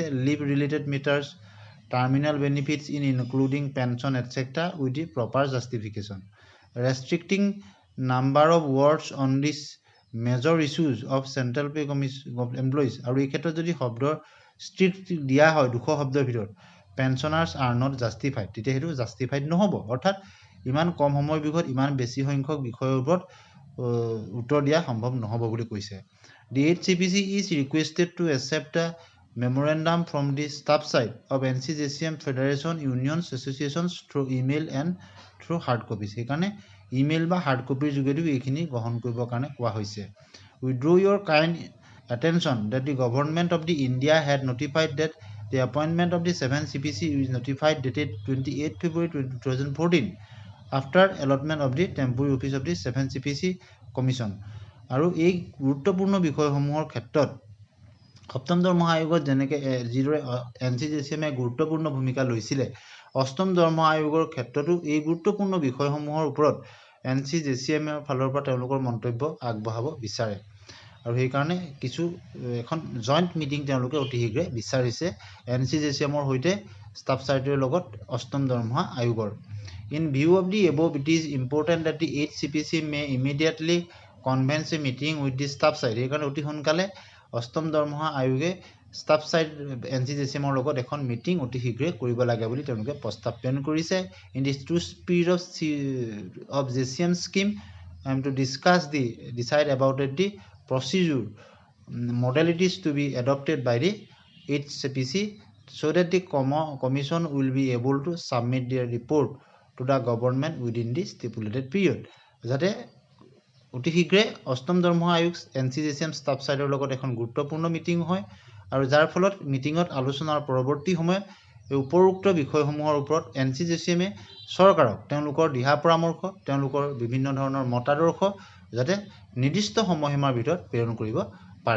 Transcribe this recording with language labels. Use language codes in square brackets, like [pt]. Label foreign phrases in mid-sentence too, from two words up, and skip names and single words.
[en] leave related matters terminal benefits in including pension etcetera with the proper justification restricting number of words on this major issues of central pay commission employees [as] আৰু এই ক্ষেত্ৰত যদি শব্দৰ ষ্ট্ৰিক্ট দিয়া হয় 200 শব্দৰ ভিতৰত [en] pensioners are not justified [as] তেতিয়া সেইটো জাষ্টিফাইড নহব. অৰ্থাৎ ইমান কম সময়ৰ ভিতৰত ইমান বেছি সংখ্যক বিষয়ৰ ওপৰত উত্তৰ দিয়া সম্ভৱ নহব বুলি কৈছে. [en] The 8th CPC is requested to accept a memorandum from the staff side of NCJCM Federation Unions Associations through email and through hard copies. [as] সেইকাৰণে ইমেইল বা [en] hard copyৰ [as] যোগেদিও এইখিনি গ্ৰহণ কৰিবৰ কাৰণে কোৱা হৈছে. [en] We draw your kind attention that the government of the India had notified that the appointment of the 7th CPC is notified dated 28 February 2014 after allotment of the temporary office of the 7th CPC Commission. [as] আৰু এই গুৰুত্বপূৰ্ণ বিষয়সমূহৰ ক্ষেত্ৰত সপ্তম দৰমহা আয়োগত যেনেকৈ যিদৰে NCJCMে গুৰুত্বপূৰ্ণ ভূমিকা লৈছিলে অষ্টম দৰমহা আয়োগৰ ক্ষেত্ৰতো এই গুৰুত্বপূৰ্ণ বিষয়সমূহৰ ওপৰত NCJCMৰ ফালৰ পৰা তেওঁলোকৰ মন্তব্য আগবঢ়াব বিচাৰে আৰু সেইকাৰণে কিছু এখন [en] joint meeting [as] তেওঁলোকে অতি শীঘ্ৰে বিচাৰিছে NCJCMৰ সৈতে [en] staff sideৰ [as] লগত অষ্টম দৰমহা আয়োগৰ. [en] In view of the above, it is important that the 8th CPC may immediately convene a meeting with the staff side. [as] সেইকাৰণে অতি সোনকালে অষ্টম দৰমহা আয়োগে [en] staff side [as] NCJCMৰ লগত এখন মিটিং অতি শীঘ্ৰে কৰিব লাগে বুলি তেওঁলোকে প্ৰস্তাৱ প্ৰেৰণ কৰিছে. [en] In this two spirit of JCM scheme, I am to decide about the procedure modalities to be adopted by the 8th CPC so that the commission will be able to submit their report to the government within the stipulated period. [as] যাতে অতি শীঘ্ৰে অষ্টম দৰমহা আয়োগ NCJCM [en] staff sideৰ [as] লগত এখন গুৰুত্বপূৰ্ণ মিটিং হয় আৰু যাৰ ফলত মিটিঙত আলোচনাৰ পৰৱৰ্তী সময়ত এই উপৰোক্ত বিষয়সমূহৰ ওপৰত NCJCMে চৰকাৰক তেওঁলোকৰ দিহা পৰামৰ্শ তেওঁলোকৰ বিভিন্ন ধৰণৰ মতাদৰ্শ যাতে নিৰ্দিষ্ট সময়সীমাৰ ভিতৰত প্ৰেৰণ কৰিব পাৰে.